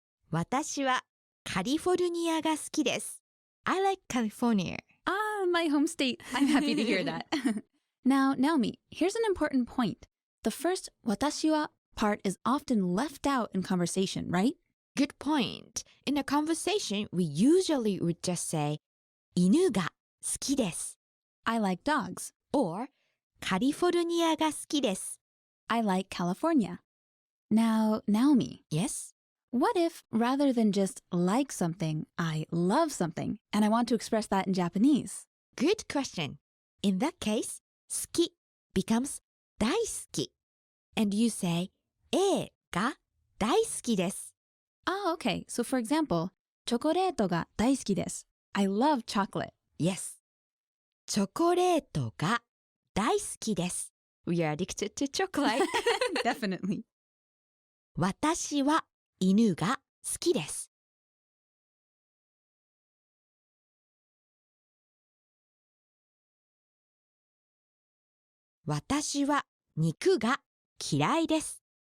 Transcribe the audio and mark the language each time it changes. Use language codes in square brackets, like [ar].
[ja] 私はカリフォルニアが好きです. [en] I like California. My home state. I'm happy to hear that. Now, Naomi, here's an important point. The first 私は part is often left out in conversation, right? Good point. In a conversation, we usually would just say 犬が [ja] 好きです。 [en] I like dogs. [ja] Or カリフォルニアが好きです。 [en] I like California. Now, Naomi, Yes? what if rather than just like something, I love something and I want to express that in Japanese? Good question. In that case, 好き becomes 大好き. And you say A [ja] が大好きです。 [en] Oh, okay. So for example, [ja] チョコレートが大好きです. [en] I love chocolate. Yes. [ja] チョコレートが大好きです。 [en] We are addicted to chocolate. Definitely. [ja] 私は犬が好きです。私は肉が嫌いです。